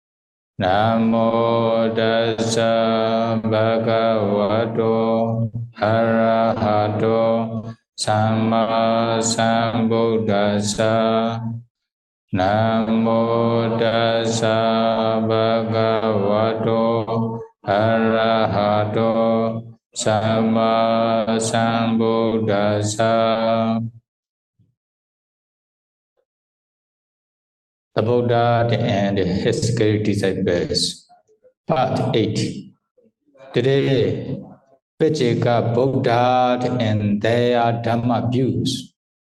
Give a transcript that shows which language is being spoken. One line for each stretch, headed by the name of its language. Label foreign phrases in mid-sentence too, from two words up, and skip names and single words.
Pali: Namo tassa bhagavato arahato samma sambuddhassa. Namo tassa bhagavato arahato samma sambuddhassa.
English: The Buddha and his great disciples, Part 8. Today, Paccekabuddha and their Dhammaviews.